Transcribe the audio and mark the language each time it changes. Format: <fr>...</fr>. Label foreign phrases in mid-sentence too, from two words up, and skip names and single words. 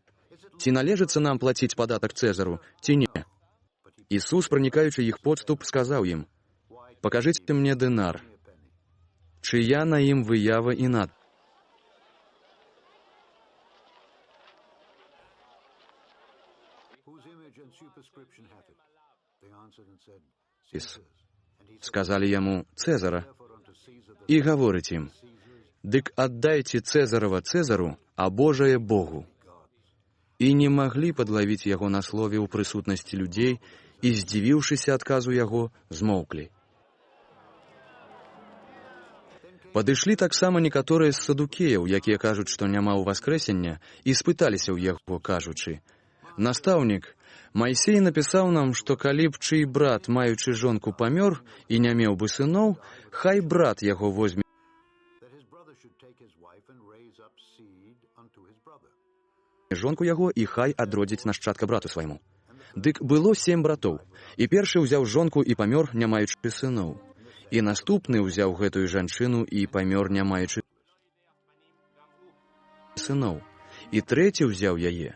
<be>Ці належыцца нам плаціць падатак Цэзару, ці не?» Ісус, пранікаючы іх подступ, сказаў ім: «Пакажыце мне дынар, чыя на ім выява і надпіс».</be> <en>the scripture hath it? They answered and said, Caesar's. And he said,</en> <be>Сказалі яму Цезара.</be> <en>Therefore unto Caesar the</en> <be>І гаворыць ім: «Дык аддайце Цезарава Цезару, а Божае Богу». І не маглі падлавіць яго на слове ў прысутнасці людзей, і, здзівіўшыся адказу яго, змоўклі. Падышлі таксама некаторыя з садукеяў, якія кажуць, што няма ўваскрэсення, і спыталіся ў яго, кажучы: «Настаўнік, Майсей напісаў нам, што калі б чый брат, маючы жонку, памёр і не меў бы сыноў, хай брат яго возьме</be> <en>that his brother should take his wife and raise up seed unto his brother.</en> <be>жонку яго і хай адродзіць нашчадка брату свайму. Дык было 7 братоў, і першы ўзяў жонку і памёр, не маючы сыноў. І наступны ўзяў гэтую жанчыну і памёр, не маючы сыноў. І трэці ўзяў яе.</be>